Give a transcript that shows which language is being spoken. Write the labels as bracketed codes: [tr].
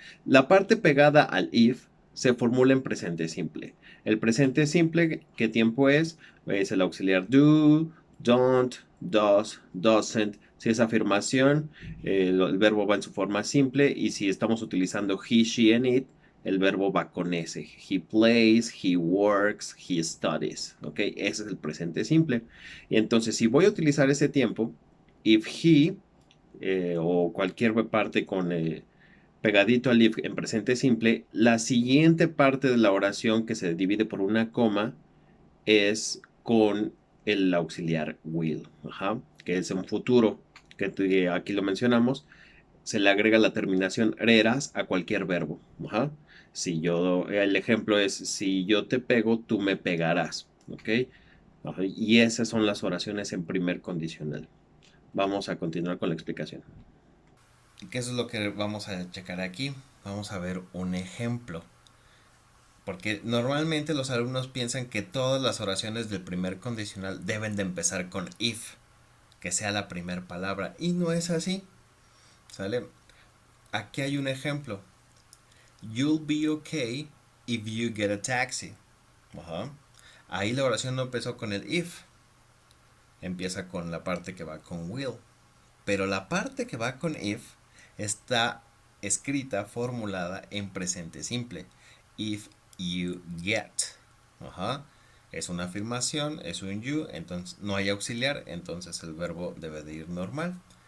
[es] La parte pegada al if se formula en presente simple. El presente simple, ¿qué tiempo es? Es el auxiliar do, don't, does, doesn't. Si es afirmación, el verbo va en su forma simple y si estamos utilizando [en] he, she and it, [es] el verbo va con ese. [en] He plays, he works, he studies. [es] ¿Ok? Ese es el presente simple. Y entonces, si voy a utilizar ese tiempo, if he o cualquier parte con pegadito al if en presente simple, la siguiente parte de la oración que se divide por una coma es con el auxiliar will, ajá, que es un futuro, que aquí lo mencionamos, se le agrega la terminación reras a cualquier verbo. Ajá. Si yo, el ejemplo es, si yo te pego, tú me pegarás. ¿Ok? Ajá. Y esas son las oraciones en primer condicional. Vamos a continuar con la explicación. ¿Qué es lo que vamos a checar aquí? Vamos a ver un ejemplo. Porque normalmente los alumnos piensan que todas las oraciones del primer condicional deben de empezar con if, que sea la primera palabra. Y no es así. ¿Sale? Aquí hay un ejemplo. [en] You'll be okay if you get a taxi. [es] Ajá. Ahí la oración no empezó con el if. Empieza con la parte que va con will. Pero la parte que va con if está escrita, formulada en presente simple. [en] If you get. [es] Ajá. Es una afirmación, es un you, entonces no hay auxiliar, entonces el verbo debe de ir normal.